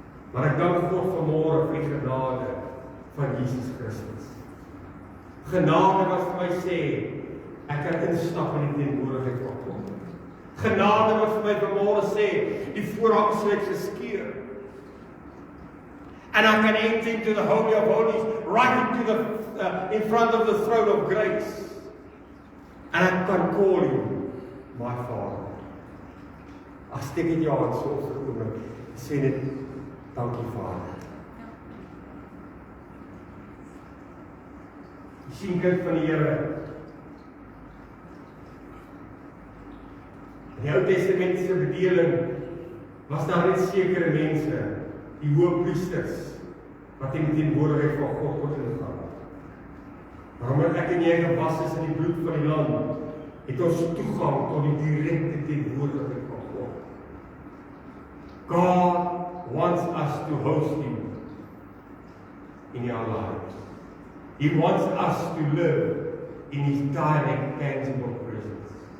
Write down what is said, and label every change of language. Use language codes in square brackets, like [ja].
[af] Maar ek dank God vanmôre vir die genade van Jesus Christus. Genade wat vir my sê, ek kan instap in die teenwoordigheid van God. Genade wat vir my vanmôre sê, die voorhang het geskeur. [en] And I can enter into the Holy of Holies, right into in front of the throne of grace. And I can call you my Father. [af] As steek dit jou hand so vir 'n oomblik, sê net, dankie Vader. Jy sien, kind van die Here, in die Ou Testamentiese bedeling was daar net sekere mense, die hoëpriesters, wat in die teenwoordigheid van God kon ingaan. Maar omdat ek en jy gewas is in die bloed van die Lam, het ons toegang tot die direkte teenwoordigheid van God. [en] God wants us to host Him in our lives. He wants us to live in His direct, tangible presence.